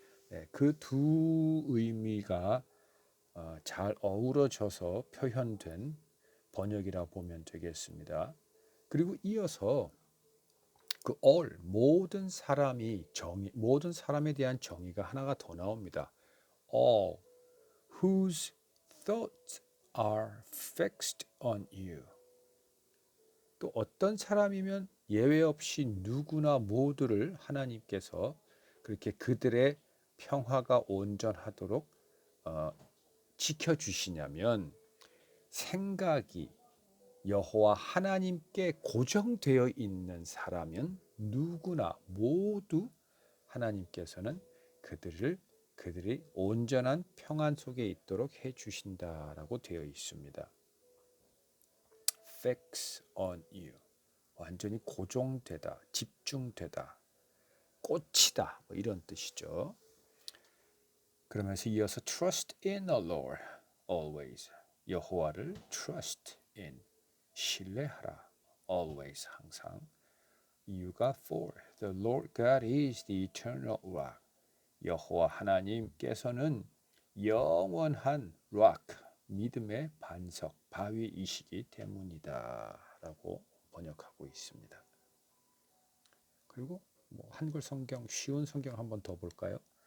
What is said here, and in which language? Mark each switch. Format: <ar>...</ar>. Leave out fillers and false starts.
<ko>네, 그 두 의미가 잘 어우러져서 표현된 번역이라 보면 되겠습니다. 그리고 이어서 그 all 모든 사람이 모든 사람에 대한 정의가 하나가 더 나옵니다.</ko> <en>All whose thoughts are fixed on you.</en> <ko>또 어떤 사람이면 예외 없이 누구나 모두를 하나님께서 그렇게 그들의 평화가 온전하도록 지켜주시냐면 생각이 여호와 하나님께 고정되어 있는 사람은 누구나 모두 하나님께서는 그들이 온전한 평안 속에 있도록 해 주신다라고 되어 있습니다.</ko> <en>Fix on you.</en> <ko>완전히 고정되다, 집중되다, 꽂히다 뭐 이런 뜻이죠. 그러면서 이어서</ko> <en>trust in the Lord always.</en> <ko>여호와를 trust in 신뢰하라. always 항상. 이유가 for</ko> <en>The Lord God is the eternal rock.</en> <ko>여호와 하나님께서는 영원한 rock, 믿음의 반석, 바위이시기 때문이다 라고 번역하고 있습니다. 그리고 한글 성경, 쉬운 성경 한번 더 볼까요?</ko>